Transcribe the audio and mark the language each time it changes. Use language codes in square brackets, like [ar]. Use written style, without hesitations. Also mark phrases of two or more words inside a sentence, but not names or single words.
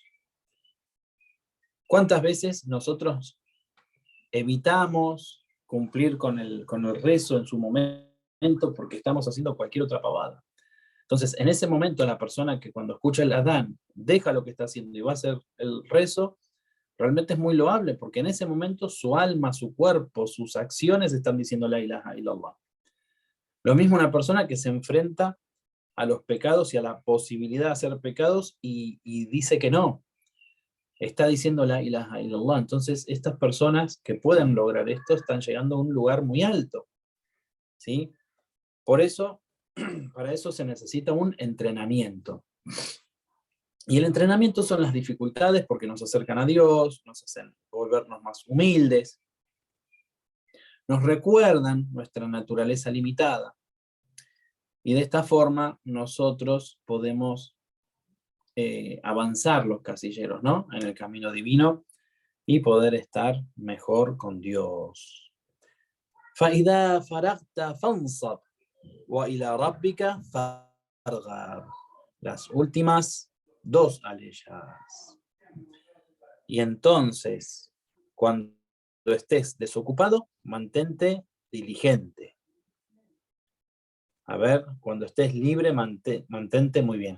[es] ¿Cuántas veces nosotros evitamos cumplir con el rezo en su momento porque estamos haciendo cualquier otra pavada? Entonces, en ese momento, la persona que cuando escucha el adán deja lo que está haciendo y va a hacer el rezo, realmente es muy loable, porque en ese momento su alma, su cuerpo, sus acciones están diciendo [ar] لَا إِلَٰهَ إِلَّا اللَّهُ. [es] Lo mismo una persona que se enfrenta a los pecados y a la posibilidad de hacer pecados y dice que no, está diciendo [ar] لَا إِلَٰهَ إِلَّا اللَّهُ. [es] Entonces, estas personas que pueden lograr esto están llegando a un lugar muy alto, ¿sí? Por eso, para eso se necesita un entrenamiento. Y el entrenamiento son las dificultades, porque nos acercan a Dios, nos hacen volvernos más humildes, nos recuerdan nuestra naturaleza limitada. Y de esta forma nosotros podemos avanzar los casilleros, ¿no?, en el camino divino y poder estar mejor con Dios. [ar] فَإِذَا فَرَغْتَ فَانْصَبْ وَإِلَى رَبِّكَ فَارْغَبْ. [es] Las últimas dos aleyas. Y entonces, cuando estés desocupado, mantente diligente. A ver, cuando estés libre, mantente muy bien.